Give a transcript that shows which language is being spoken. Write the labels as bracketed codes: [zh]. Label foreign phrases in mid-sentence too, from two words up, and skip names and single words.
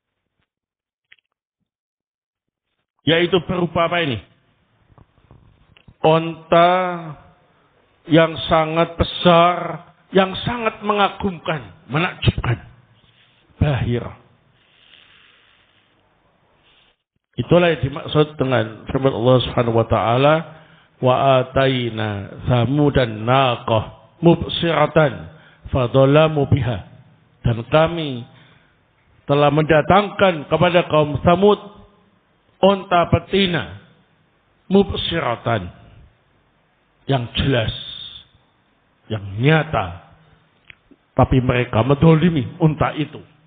[id] Yaitu berupa apa ini? onta yang sangat besar, yang sangat mengagumkan, menakjubkan. Bahir. Itulah yang dimaksud dengan firman Allah [ar] سبحانه وتعالى, وآتينا ثمود الناقة مبصرة فظلموا بها. [id] Dan kami telah mendatangkan kepada kaum Samud onta betina mubsiratan, yang jelas, yang nyata, tapi mereka mendolimi unta itu.